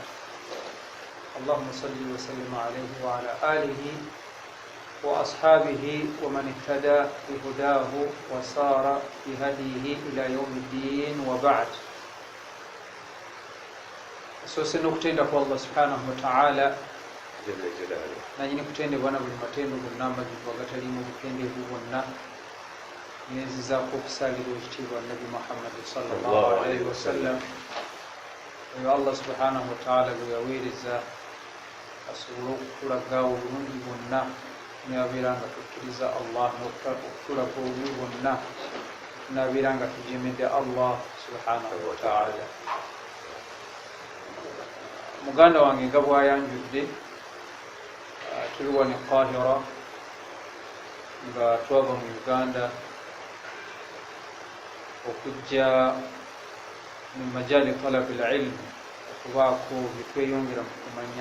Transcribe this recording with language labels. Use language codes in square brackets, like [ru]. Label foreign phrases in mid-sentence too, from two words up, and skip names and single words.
[ar] اللهم صل وسلم عليه وعلى آله وأصحابه ومن اهتدى بهداه وسار بهديه إلى يوم الدين. وبعد. [lg] Sose nokutenda kwa [ar] الله سبحانه وتعالى جل جلاله, [lg] nanyini kutendebwa buli matendo gonna amajjvu agatalimu bukendeevu bwonna. Nenzizaako okusalira ekitiibwa Nabi Muhammad [ar] صلى الله عليه وسلم, [lg] oyo [ar] الله سبحانه وتعالى [lg] gwe yaweereza asobole okutulaga obulungi bwonna tunabeera nga tukkiriza Allah n'okutulaga obubi bwonna tunabeera nga tujemedde [ar] الله سبحانه وتعالى. [lg] Muganda wange nga bwayanjudde tuli wano e Qahira nga twava mu Uganda okujja mu majali [ar] طلب العلم [lg] okubaako byetweyongera mu kumanya.